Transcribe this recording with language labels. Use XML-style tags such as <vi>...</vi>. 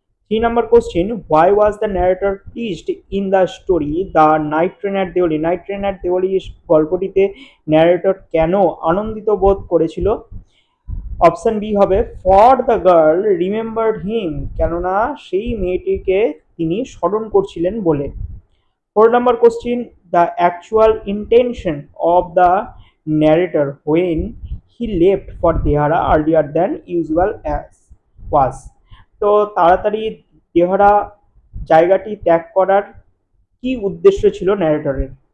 <en>3 number question, why was the narrator pleased in the story the night train at Deoli.</en> <bn>Night train at Diwali গল্পটিতে narrator কেন আনন্দিত বোধ করেছিল? Option B হবে</bn> <en>for the girl remembered him,</en> <bn>কেননা সেই মেয়েটিকে তিনি স্মরণ করছিলেন বলে।</bn> <en>4 number question, the actual intention of the narrator when he left for Dehara earlier than usual as was.</en> <bn>তো তাড়াতাড়ি দেহরা জায়গাটি ত্যাগ করার কি উদ্দেশ্য ছিল ন্যারেটরের?</bn>